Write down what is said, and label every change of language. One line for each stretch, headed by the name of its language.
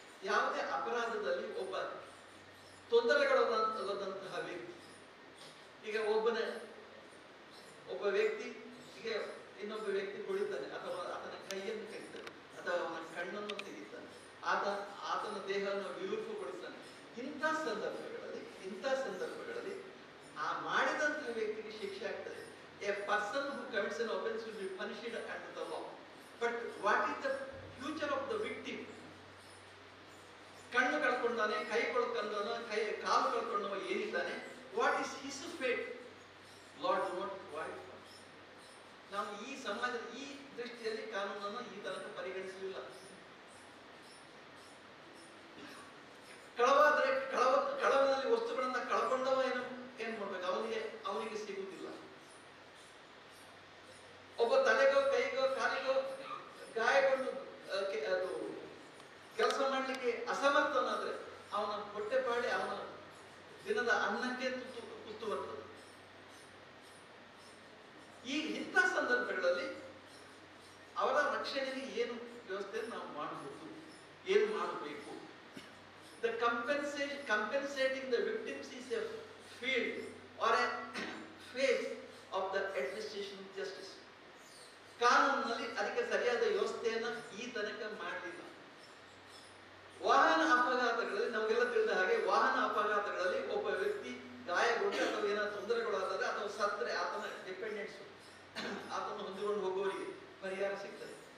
Kannada: ಯಾವುದೇ ಅಪರಾಧದಲ್ಲಿ ಒಬ್ಬ ತೊಂದರೆಗೊಳಗಾದಂತಹ ವ್ಯಕ್ತಿ, ಈಗ ಒಬ್ಬ ವ್ಯಕ್ತಿ ಈಗ ಇನ್ನೊಬ್ಬ ವ್ಯಕ್ತಿ ಹೊಡಿತಾನೆ, ಅಥವಾ ಆತನ ಕೈಯನ್ನು ಕಡಿತಾನೆ, ಅಥವಾ ಅವನ ಕಣ್ಣನ್ನು ತೆಗಿತಾನೆ, ಆತನ ದೇಹವನ್ನು ವಿರೂಪಗೊಳಿಸ್ತಾನೆ. ಇಂಥ ಸಂದರ್ಭಗಳಲ್ಲಿ ಆ ಮಾಡಿದಂತಹ ವ್ಯಕ್ತಿಗೆ ಶಿಕ್ಷೆ ಆಗ್ತದೆ.
English: A person who commits an offense will be punished under the law. But what is the future of the victim?
Kannada: ಕಣ್ಣು ಕಳ್ಕೊಂಡಾನೆ, ಕೈ ಕಳ್ಕೊಂಡವನ, ಕಾಲು ಕಳ್ಕೊಂಡವ ಏನಿದ್ದಾನೆ,
English: What is his fate? Lord do not provide.
Kannada: ನಾವು ಈ ಸಮಾಜದ ಈ ದೃಷ್ಟಿಯಲ್ಲಿ ಕಾನೂನನ್ನು ಈ ತನಕ ಪರಿಗಣಿಸಲಿಲ್ಲ. ಕಳವನಲ್ಲಿ ವಸ್ತುಗಳನ್ನ ಕಳ್ಕೊಂಡವ ಏನ್ ಮಾಡ್ಬೇಕು? ಅವನಿಗೆ ಸಿಗುವುದಿಲ್ಲ. ಒಬ್ಬ ತಲೆಗೋ ಕೈಗೋ ಕಾಲಿಗೋ ಗಾಯಗೊಂಡು ಅದು ಕೆಲಸ ಮಾಡಲಿಕ್ಕೆ ಅಸಮರ್ಥನಾದ್ರೆ ಅವನ ಹೊಟ್ಟೆಪಾಡಿ ಅವನ ದಿನದ ಅನ್ನಕ್ಕೆ ತುತ್ತು ಬರ್ತದೆ. ಇಂಥ ಸಂದರ್ಭಗಳಲ್ಲಿ ಅವರ ರಕ್ಷಣೆಗೆ ಏನು ವ್ಯವಸ್ಥೆಯನ್ನು ನಾವು ಮಾಡಬಹುದು, ಏನು ಮಾಡಬೇಕು?
English: The compensating the victims is a field or a phase of the administration of justice.
Kannada: ಕಾನೂನಿನಲ್ಲಿ ಅದಕ್ಕೆ ಸರಿಯಾದ ವ್ಯವಸ್ಥೆಯನ್ನ ಈ ತನಕ ಮಾಡಲಿಲ್ಲ. ವಾಹನ ಅಪಘಾತಗಳಲ್ಲಿ ನಮಗೆಲ್ಲ ತಿಳಿದ ಹಾಗೆ, ವಾಹನ ಅಪಘಾತಗಳಲ್ಲಿ ಒಬ್ಬ ವ್ಯಕ್ತಿ ಗಾಯಗೊಂಡು ಅಥವಾ ಏನಾದ್ರು ತೊಂದರೆಗಳಾದರೆ ಅಥವಾ ಸತ್ತರೆ ಆತನ ಡಿಪೆಂಡೆಂಟ್ಸ್, ಆತನ ಹೊಂದಿಕೊಂಡು ಹೋಗುವವರಿಗೆ ಪರಿಹಾರ ಸಿಗ್ತದೆ.